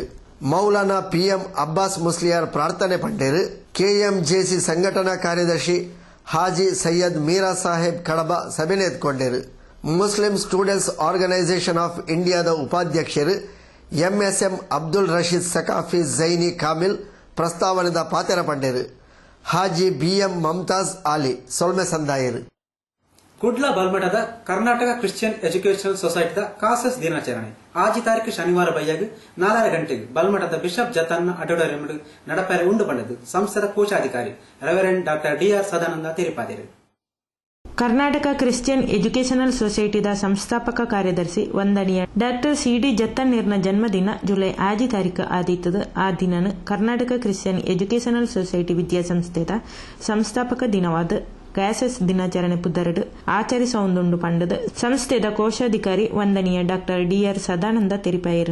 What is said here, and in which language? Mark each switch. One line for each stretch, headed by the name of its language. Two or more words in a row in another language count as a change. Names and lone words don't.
Tulu: ಮೌಲಾನಾ PM ಅಬ್ಬಾಸ್ ಮುಸ್ಲಿಯಾರ್ ಪ್ರಾರ್ಥನೆ ಪಂಡೇರು. KMJC ಸಂಘಟನಾ ಕಾರ್ಯದರ್ಶಿ ಹಾಜಿ ಸೈಯದ್ ಮೀರಾ ಸಾಹೇಬ್ ಕಡಬ ಸಭೆ ಎತ್ಕೊಂಡರು. ಮುಸ್ಲಿಂ ಸ್ಟೂಡೆಂಟ್ಸ್ ಆರ್ಗನೈಸೇಷನ್ ಆಫ್ ಇಂಡಿಯಾದ ಉಪಾಧ್ಯಕ್ಷರು MSM ಅಬ್ದುಲ್ ರಶೀದ್ ಸಕಾಫಿ ಝೈನಿ ಕಾಮಿಲ್ ಪ್ರಸ್ತಾವನೆದ ಪಾತೆರ ಪಂಡೇರು. ಹಾಜಿ BM ಮಮ್ತಾಜ್ ಆಲಿ ಸೊಲ್ಮೆ ಸಂದಾಯರು. ಕುಡ್ಲ ಬಲ್ಮಠದ ಕರ್ನಾಟಕ ಕ್ರಿಶ್ಚಿಯನ್ ಎಜುಕೇಷನಲ್ ಸೊಸೈಟಿದ ಕಾಸಸ್ ದಿನಾಚರಣೆ ಆಜಿ ತಾರೀಕು ಶನಿವಾರ ಬೈಯಾಗ 4 ಗಂಟೆಗೆ ಬಲ್ಮಠದ ಬಿಷಪ್ ಜತನ್ನ ಆಡಿಟೋರಿಯಂ ನಡಪೆರೆ ಉಂಡು ಪಡೆದು ಸಂಸ್ಥದ ಕೋಶಾಧಿಕಾರಿ
English: Reverend Doctor
Tulu: DR ಸದಾನಂದ ತಿರುಪಾದಿರು. ಕರ್ನಾಟಕ ಕ್ರಿಶ್ಚಿಯನ್ ಎಜುಕೇಷನಲ್ ಸೊಸೈಟಿದ ಸಂಸ್ಥಾಪಕ ಕಾರ್ಯದರ್ಶಿ ವಂದನೀಯ ಡಾಕ್ಟರ್ CD ಜತ್ತನ್ನೀರ್ನ ಜನ್ಮದಿನ ಜುಲೈ 5 ತಾರೀಕು ಆದೀತದ. ಆ ದಿನನು ಕರ್ನಾಟಕ ಕ್ರಿಶ್ಚಿಯನ್ ಎಜುಕೇಷನಲ್ ಸೊಸೈಟಿ ವಿದ್ಯಾಸಂಸ್ಥೆದ ಸಂಸ್ಥಾಪಕ ದಿನವಾದ ಕ್ಯಾಸಸ್ ದಿನಾಚರಣೆ ಪುದರಡು ಆಚರಿಸುವುದುಂಡು ಪಂಡದ ಸಂಸ್ಥೆದ ಕೋಶಾಧಿಕಾರಿ ವಂದನೀಯ ಡಾಕ್ಟರ್ DR ಸದಾನಂದ ತೆರಿಪಾಯರು.